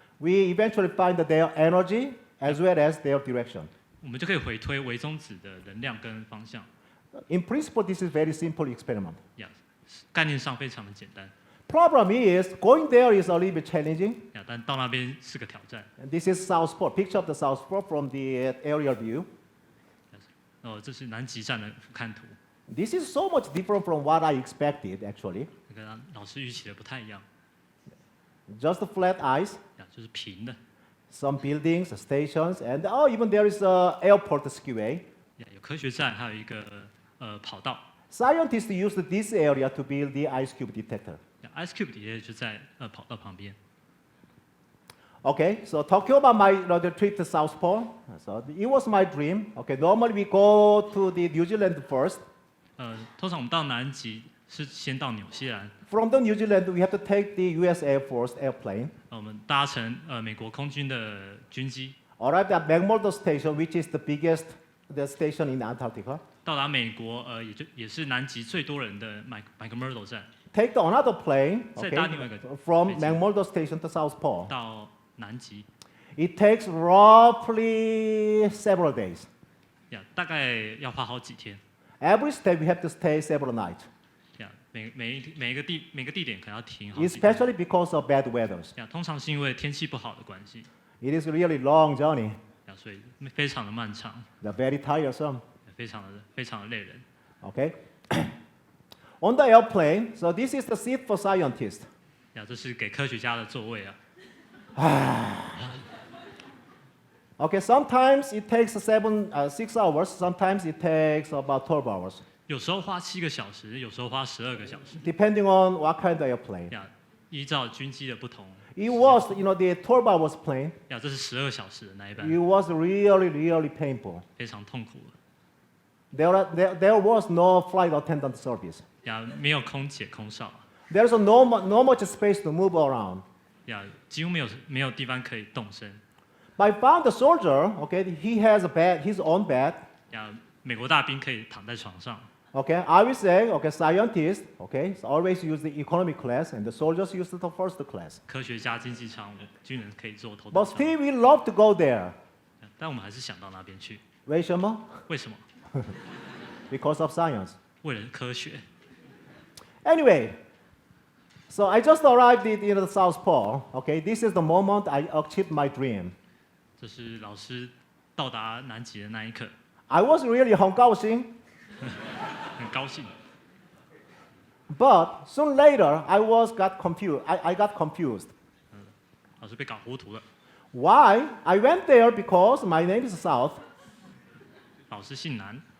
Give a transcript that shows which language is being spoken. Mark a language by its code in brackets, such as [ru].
[en] We eventually find their energy as well as their direction. [zh] 我们就可以回推微中子的能量跟方向。 [en] In principle, this is very simple experiment. [zh] 概念上非常的简单， [en] Problem is, going there is a little bit challenging. [zh] 但到那边是个挑战。 [en] And this is South Pole, picture of the South Pole from the aerial view. [zh] 这是南极站的俯瞰图， [en] This is so much different from what I expected, actually. [zh] 跟老师预期的不太一样。 [en] Just flat ice, [zh] 就是平的， [en] some buildings, stations, and even there is a airport skiway. [zh] 有科学站，还有一个跑道。 [en] Scientists used this area to build the ice cube detector. [zh] Ice Cube 底下就在跑道旁边。 [en] Okay, so talking about my the trip to South Pole, so it was my dream. Okay, normally we go to the New Zealand first. [zh] 通常我们到南极是先到纽西兰， [en] From the New Zealand, we have to take the U.S. Air Force airplane. [zh] 我们搭乘美国空军的军机， [en] Arrived at McMurdo Station, which is the biggest the station in Antarctica. [zh] 到达美国也是南极最多人的McMurdo 站， [en] Take another plane, [zh] 再 [en] okay, [zh] 搭另外一个 [en] from [zh] 飞机 [en] McMurdo Station to South Pole. [zh] 到南极， [en] It takes roughly several days. [zh] 大概要花好几天。 [en] Every step we have to stay several nights, [zh] 每个地点可能要停好几天。 [en] especially because of bad weather. [zh] 通常是因为天气不好的关系， [en] It is really long journey. [zh] 所以非常的漫长， [en] They're very tiresome. [zh] 非常的累人。 [en] Okay. On the airplane, so this is the seat for scientists. [zh] 这是给科学家的座位啊。 [en] Okay, sometimes it takes 6 hours. Sometimes it takes about 12 hours, [zh] 有时候花7个小时，有时候花12个小时， [en] depending on what kind of airplane. [zh] 依照军机的不同。 [en] It was, the 12 hours plane. [zh] 这是12小时的那一班， [en] It was really painful. [zh] 非常痛苦的。 [en] There was no flight attendant service. [zh] 没有空姐、空少， [en] There's no much space to move around. [zh] 几乎没有地方可以动身。 [en] I found the soldier. Okay, he has a bed, his own bed. [zh] 美国大兵可以躺在床上。 [en] Okay, I will say, okay, scientists, okay, so always use the economy class, and the soldiers use the first class. [zh] 科学家经济舱，军人可以坐头 [en] But [zh] 等舱。 [en] still, we love to go there. [zh] 但我们还是想到那边去，为什么？为什么？ [en] Because of science. [zh] 为了科学。 [en] Anyway, so I just arrived in the South Pole. Okay, this is the moment I achieved my dream. [zh] 这是老师到达南极的那一刻， [en] I was really [zh] 很高兴，很高兴。 [en] but soon later I got confused. I got confused. [zh] 老师被搞糊涂了。 [en] Why? I went there because my name is South. [zh] 老师姓南，